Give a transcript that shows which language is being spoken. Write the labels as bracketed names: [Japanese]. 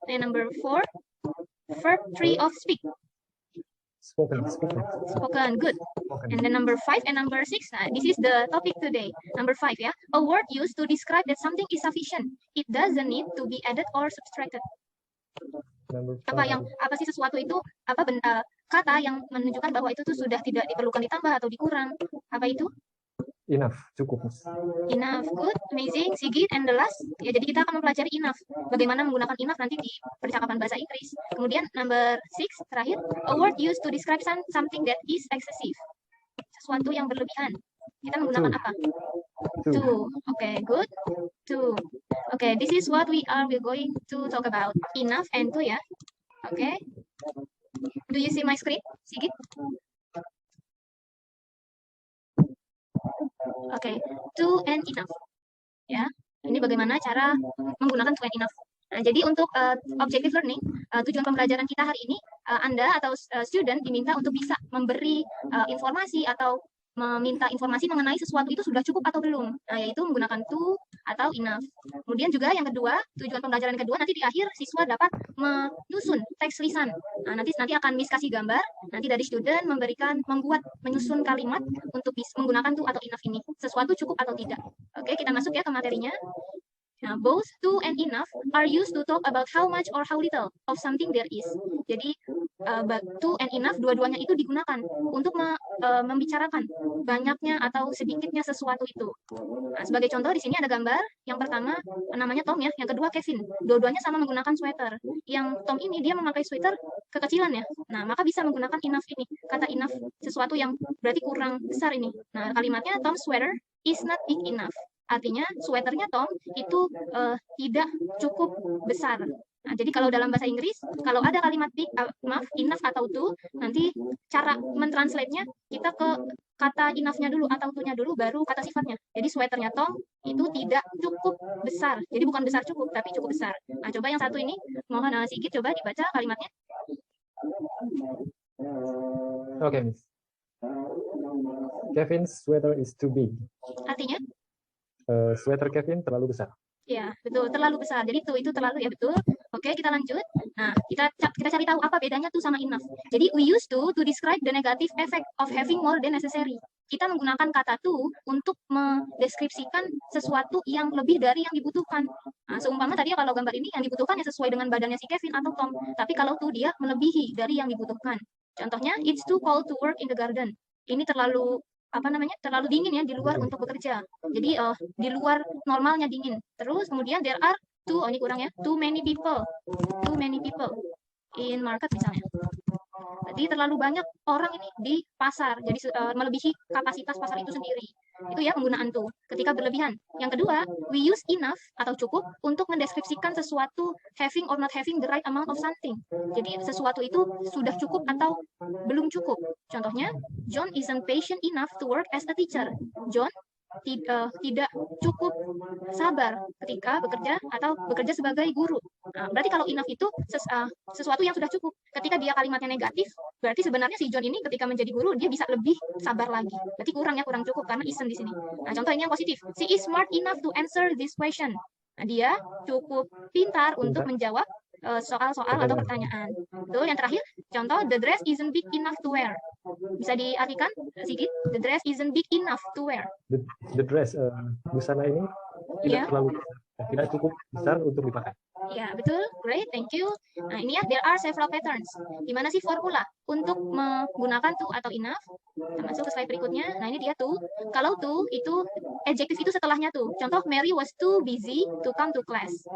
[English] And number 4, verb 3 of speak. Spoken. Speaking. Spoken. Good. Spoken. And then number 5 and number 6. This is the topic today. Number 5 ya. A word used to describe that something is sufficient. It doesn't need to be added or subtracted. Number 5. [Indonesian] Apa sih sesuatu itu? Kata yang menunjukkan bahwa itu tuh sudah tidak diperlukan ditambah atau dikurang. Apa itu? [English] Enough. [Indonesian] Cukup, Miss. [English] Enough. Good. Amazing. Sigit. And the last. [Indonesian] Ya, jadi kita akan mempelajari [English] enough. [Indonesian] Bagaimana menggunakan enough nanti di percakapan bahasa Inggris. Kemudian number 6 terakhir. [English] A word used to describe something that is excessive. [Indonesian] Sesuatu yang berlebihan. Kita menggunakan apa? To. [English] Okay, good. [Indonesian] To. [English] Okay, this is what we're going to talk about. Enough and to ya. Okay. Do you see my screen, Sigit? Okay, to and enough. [Indonesian] Ya, ini bagaimana cara menggunakan to and enough. Nah, jadi untuk objective learning, tujuan pembelajaran kita hari ini, Anda atau student diminta untuk bisa memberi informasi atau meminta informasi mengenai sesuatu itu sudah cukup atau belum, yaitu menggunakan to atau enough. Kemudian juga yang kedua, tujuan pembelajaran kedua, nanti di akhir siswa dapat menyusun teks lisan. Nanti akan Miss kasih gambar, nanti dari student menyusun kalimat untuk menggunakan to atau enough ini. Sesuatu cukup atau tidak. Oke, kita masuk ya ke materinya. [English] Nah, both to and enough are used to talk about how much or how little of something there is. [Indonesian] Jadi, to and enough dua-duanya itu digunakan untuk membicarakan banyaknya atau sedikitnya sesuatu itu. Nah, sebagai contoh di sini ada gambar. Yang pertama namanya Tom ya, yang kedua Kevin. Dua-duanya sama menggunakan sweater. Yang Tom ini dia memakai sweater kekecilan ya. Nah, maka bisa menggunakan enough ini. Kata enough sesuatu yang berarti kurang besar ini. Nah, kalimatnya [English] Tom's sweater is not big enough. [Indonesian] Artinya sweaternya Tom itu tidak cukup besar. Nah, jadi kalau dalam bahasa Inggris, kalau ada kalimat enough atau to, nanti cara mentranslate-nya kita ke kata enough-nya dulu atau to-nya dulu, baru kata sifatnya. Jadi sweaternya Tom itu tidak cukup besar. Jadi bukan besar cukup, tapi cukup besar. Nah, coba yang satu ini, mohon Sigit coba dibaca kalimatnya. [English] Okay, Miss. Kevin's sweater is too big. [Indonesian] Artinya? Sweater Kevin terlalu besar. Ya, betul, terlalu besar. Jadi itu terlalu ya, betul. Oke, kita lanjut. Nah, kita cari tahu apa bedanya tuh sama enough. Jadi [English] we used to describe the negative effect of having more than necessary. [Indonesian] Kita menggunakan kata to untuk mendeskripsikan sesuatu yang lebih dari yang dibutuhkan. Nah, seumpama tadi kalau gambar ini yang dibutuhkan ya sesuai dengan badannya si Kevin atau Tom. Tapi kalau to dia melebihi dari yang dibutuhkan. Contohnya, [English] it's too cold to work in the garden. [Indonesian] Ini terlalu terlalu dingin ya di luar untuk bekerja. Jadi di luar normalnya dingin. Terus kemudian there are ini kurang ya, [English] too many people in market [Indonesian] misalnya. Jadi terlalu banyak orang ini di pasar, jadi melebihi kapasitas pasar itu sendiri. Itu ya penggunaan to ketika berlebihan. Yang kedua, we use enough atau cukup untuk mendeskripsikan sesuatu [English] having or not having the right amount of something. [Indonesian] Jadi sesuatu itu sudah cukup atau belum cukup. Contohnya, [English] John isn't patient enough to work as a teacher. [Indonesian] John tidak cukup sabar ketika bekerja sebagai guru. Nah, berarti kalau enough itu sesuatu yang sudah cukup. Ketika dia kalimatnya negatif, berarti sebenarnya si John ini ketika menjadi guru dia bisa lebih sabar lagi. Berarti kurang cukup karena isn't di sini. Nah, contoh ini yang positif. [English] She is smart enough to answer this question. [Indonesian] Nah, dia cukup pintar untuk menjawab soal-soal atau pertanyaan. Tuh, yang terakhir, contoh, [English] the dress isn't big enough to wear. [Indonesian] Bisa diartikan sedikit, [English] the dress isn't big enough to wear. The dress, [Indonesian] busana ini tidak terlalu tidak cukup besar untuk dipakai. Ya, betul. [English] Great, thank you. [Indonesian] Nah, ini ya, [English] there are several patterns. [Indonesian] Gimana sih formula untuk menggunakan to atau enough? Kita masuk ke slide berikutnya. Nah, ini dia to. Kalau to, itu adjective itu setelahnya to. Contoh, [English] Mary was too busy to come to class.